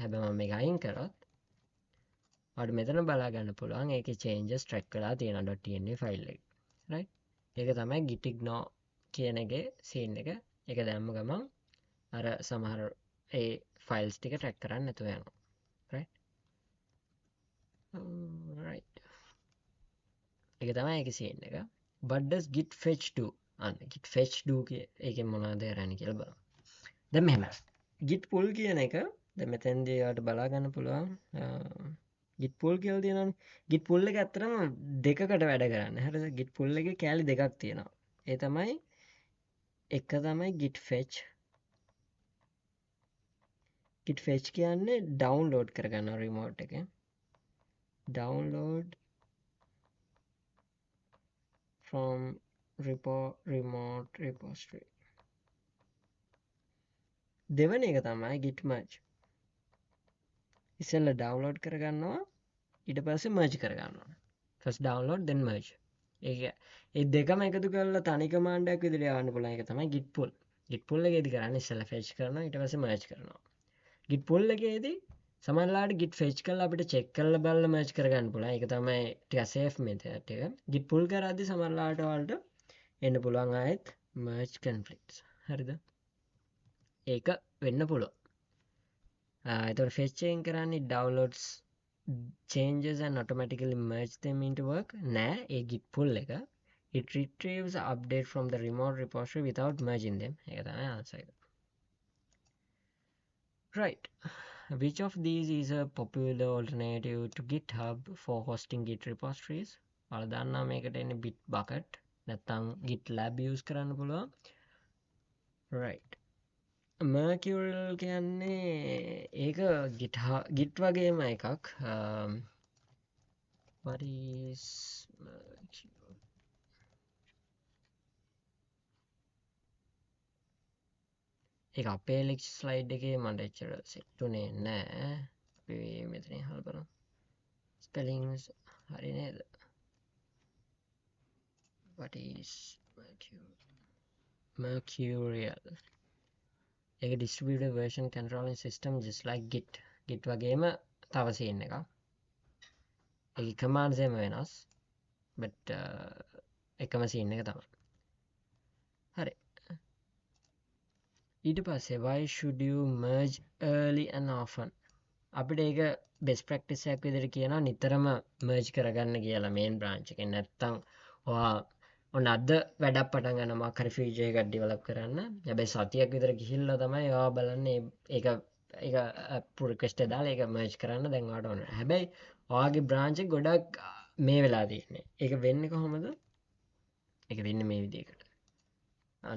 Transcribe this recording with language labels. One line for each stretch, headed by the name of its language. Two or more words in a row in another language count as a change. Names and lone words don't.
Sinhala: හැබැයි මම මේක අයින් කරොත් ඔයාලට මෙතන බලා ගන්න පුළුවන් ඒකේ
English: changes track
Sinhala: කරලා තියෙනවා .env ෆයිල් එකේ. right? ඒක තමයි
English: git ignore
Sinhala: කියන එකේ scene එක. ඒක දැම්ම ගමන් අර සමහර ඒ files ටික track කරන්න නැතුව යනවා. right? right. ඒක තමයි ඒකේ scene එක.
English: What does git fetch do? git fetch do
Sinhala: එකෙන් මොනවද කරන්නේ කියලා බලමු. දැන් මෙහෙම
English: git pull
Sinhala: කියන එක දැන් මෙතෙන්දී ඔයාලට බලා ගන්න පුළුවන්
English: git pull
Sinhala: කියලා තියෙනවානේ.
English: git pull
Sinhala: එක ඇත්තටම දෙකකට වැඩ කරන්නේ. හරිද?
English: git pull
Sinhala: එකේ කෑලි දෙකක් තියෙනවා. ඒ තමයි එක තමයි
English: git fetch git fetch
Sinhala: කියන්නේ download කරගන්න remote එක
English: download from remote repository
Sinhala: දෙවන එක තමයි
English: git merge
Sinhala: ඉස්සෙල්ලා download කරගන්නවා ඊට පස්සේ merge කරගන්නවා
English: first download then merge
Sinhala: ඒක ඒ දෙකම එකතු කරලා තනි command එකක් විදිහට යවන්න පුළුවන් එක තමයි
English: git pull git pull
Sinhala: එකේදී කරන්නේ ඉස්සෙල්ලා fetch කරනවා ඊට පස්සේ merge කරනවා
English: git pull
Sinhala: එකේදී සමහරවිට
English: git fetch
Sinhala: කරලා අපිට check කරලා බලලා merge කරගන්න පුළුවන් ඒක තමයි ටික
English: safe method
Sinhala: එක
English: git pull
Sinhala: කරද්දී සමහරවිට ඔයාලට එන්න පුළුවන් ආයෙත්
English: merge conflicts
Sinhala: හරිද ඒක වෙන්න පුළුවන් එතකොට fetch එකෙන් කරන්නේ
English: downloads changes and automatically merge them into work
Sinhala: නෑ ඒ
English: git pull
Sinhala: එක
English: it retrieves the update from the remote repository without merging them
Sinhala: ඒක තමයි answer එක
English: right which of these is a popular alternative to GitHub for hosting Git repositories
Sinhala: ඔයාලා දන්නා මේකට එන්නේ Bitbucket නැත්නම් GitLab use කරන්න පුළුවන් right Mercurial කියන්නේ ඒක git වගේම එකක්
English: what is Mercurial
Sinhala: ඒක අපේ
English: lecture slide
Sinhala: එකේ මට එච්චර set උනේ නෑ අපි මෙතනින් හල් බලමු spellings හරි නේද
English: what is Mercurial
Sinhala: ඒක
English: distributed version controlling system just like git
Sinhala: වගේම තව scene එකක් ඒක commands එම වෙනස් but එකම scene එක තමයි හරි ඊට පස්සේ
English: why should you merge early and often
Sinhala: අපිට ඒක
English: best practice
Sinhala: එකක් විදිහට කියනවා නිතරම merge කරගන්න කියලා
English: main branch
Sinhala: එකෙන් නැත්තම් ඔයා ඔන්න අද වැඩක් පටන් ගන්නවා මොකක් හරි feature එකක් develop කරන්න හැබැයි සතියක් විතර ගිහිල්ලා තමයි ඔයා බලන්නේ ඒක
English: pull request
Sinhala: එක දාලා ඒක merge කරන්න දැන් ඔයාට ඕන හැබැයි ඔයාගේ branch එක ගොඩක් මේ වෙලා තියෙන්නේ ඒක වෙන්නේ කොහොමද ඒක වෙන්නේ මේ විදිහකට අන්න